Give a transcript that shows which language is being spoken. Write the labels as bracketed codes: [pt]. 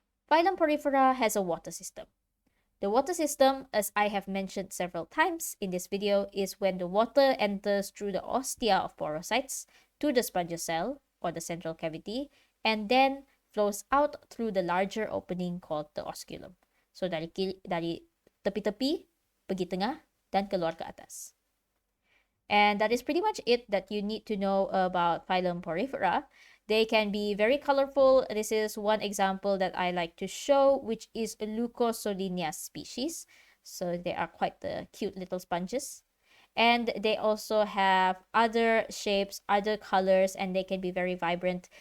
[en] Phylum Porifera has a water system. The water system, as I have mentioned several times in this video, is when the water enters through the ostia of porocytes to the sponge cell or the central cavity and then flows out through the larger opening called the osculum. [ms] So dari tepi-tepi, pergi tengah, dan keluar ke atas. [en] And that is pretty much it that you need to know about Phylum Porifera. They can be very colorful. This is one example that I like to show, which is a Leucosolinia species. So they are quite the cute little sponges. And they also have other shapes, other colors, and they can be very vibrant.